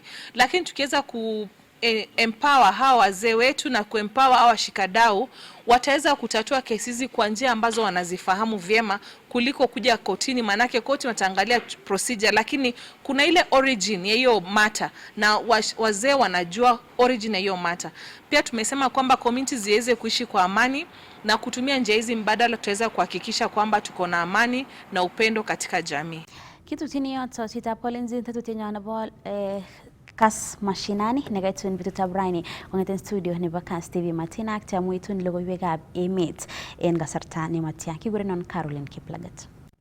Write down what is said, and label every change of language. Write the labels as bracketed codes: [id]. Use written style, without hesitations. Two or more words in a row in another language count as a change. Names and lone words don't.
[sw] Lakini tukiweza empower hawa wazee wetu na kuempower hawa washikadau, wataweza kutatua kesi hizi kwa njia ambazo wanazifahamu vyema kuliko kuja kotini, manake koti wataangalia procedure, lakini kuna ile origin ya hiyo matter na wazee wanajua origin ya hiyo matter. Pia tumesema kwamba communities ziweze kuishi kwa amani na kutumia njia hizi mbadala, tutaweza kuhakikisha kwamba tuko na amani na upendo katika jamii. [kln] Kitu tini yoto chitapolinzi tetutienyo nebo Kass Mashinani negaitun bitutab raini kong'eten studio nebo Kass TV Matina ak tiamuitun logoiwekab emet en kasarta nematya. Kigurenon Caroline Kiplagat.